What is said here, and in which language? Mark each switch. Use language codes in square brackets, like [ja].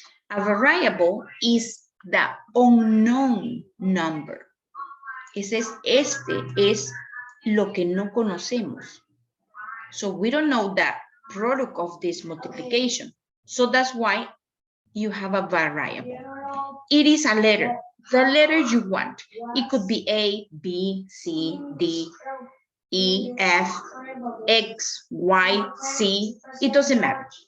[en] A variable is the unknown number. [es] Este es lo que no conocemos. [en] So we don't know the product of this multiplication. So that's why you have a variable. It is a letter. The letter you want. It could be A, B, C, D, E, F, X, Y, Z. It doesn't matter.